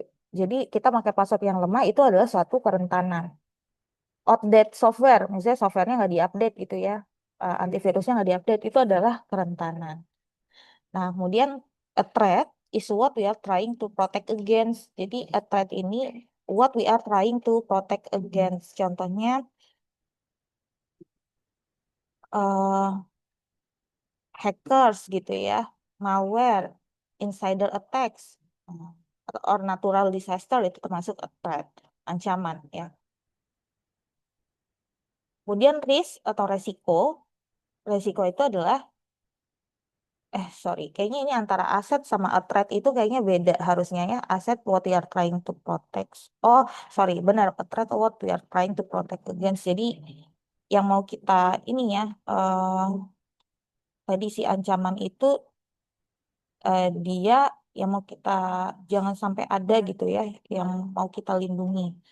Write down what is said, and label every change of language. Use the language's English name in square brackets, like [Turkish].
[Indonesian] Jadi kita pakai password yang lemah itu adalah suatu kerentanan. Outdated software, misalnya softwarenya nggak diupdate gitu ya, antivirusnya nggak diupdate, itu adalah kerentanan. Nah, kemudian [English] a threat is what we are trying to protect against. Jadi a threat ini what we are trying to protect against. [Indonesian] Contohnya eh hackers gitu ya, malware, insider attacks, eh, [English] or natural disaster [Indonesian] itu termasuk a threat, ancaman ya. Kemudian risk atau resiko, resiko itu adalah sorry, kayaknya ini antara aset sama a threat itu kayaknya beda harusnya ya. [English] Aset what we are trying to protect. Oh, sorry, [Indonesian] benar. [English] A threat what we are trying to protect against. [Indonesian] Jadi yang mau kita ini ya, tadi si ancaman itu dia yang mau kita jangan sampai ada gitu ya, yang mau kita lindungi.